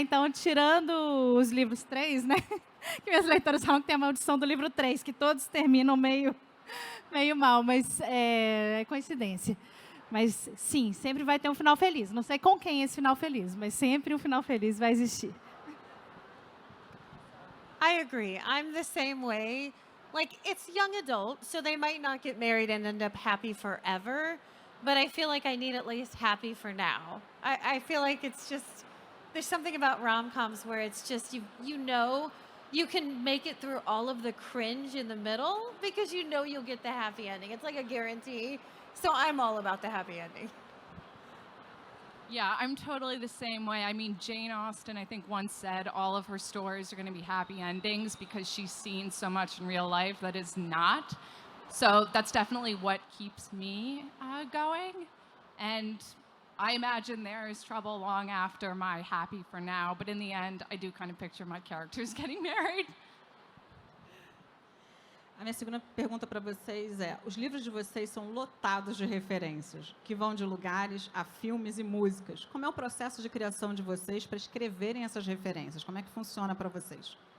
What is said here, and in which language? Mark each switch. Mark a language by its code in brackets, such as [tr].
[pt] Então, tirando os livros 3, né? Que minhas leitoras falam que tem a maldição do livro 3, que todos terminam meio mal, mas é coincidência. Mas, sim, sempre vai ter um final feliz. Não sei com quem é esse final feliz, mas sempre um final feliz vai existir. [en] I agree. I'm the same way. Like, it's young adult, so they might not get married and end up happy forever, but I feel like I need at least happy for now. I feel like it's just... There's something about rom-coms where it's just, you know you can make it through all of the cringe in the middle because you know you'll get the happy ending. It's like a guarantee. So I'm all about the happy ending. Yeah, I'm totally the same way. I mean, Jane Austen, I think, once said all of her stories are going to be happy endings because she's seen so much in real life that is not. So that's definitely what keeps me going. And I imagine there is trouble long after my happy for now, but in the end, I do kind of picture my characters getting married. [pt] A minha segunda pergunta para vocês é: os livros de vocês são lotados de referências, que vão de lugares a filmes e músicas. Como é o processo de criação de vocês para escreverem essas referências? Como é que funciona para vocês?